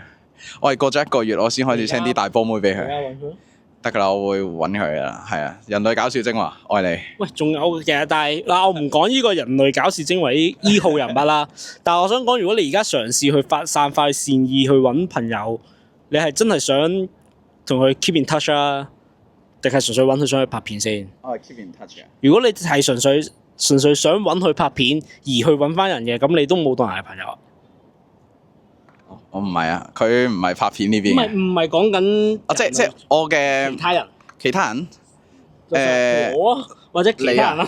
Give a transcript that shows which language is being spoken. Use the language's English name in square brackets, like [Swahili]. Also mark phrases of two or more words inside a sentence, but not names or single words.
[Cantonese] 我係過咗1個月，我先開始 send 啲大波妹俾佢。得㗎啦，我會揾佢㗎啦。係啊，人類搞笑精華，愛你。喂，仲有嘅，但係嗱，我唔講呢個人類搞笑精華呢號人物啦。但係我想講，如果你而家嘗試去散發善意去揾朋友，你係真係想同佢 [English] keep in touch [Cantonese] 啊，定係純粹揾佢想去拍片先？ 我係 [English] keep in touch [Cantonese] 嘅。如果你係純粹想揾佢拍片而去揾翻人嘅，咁你都冇當係朋友。我唔係啊，佢唔係拍片呢邊。唔係講緊。即係我嘅其他人。我或者其他人啦。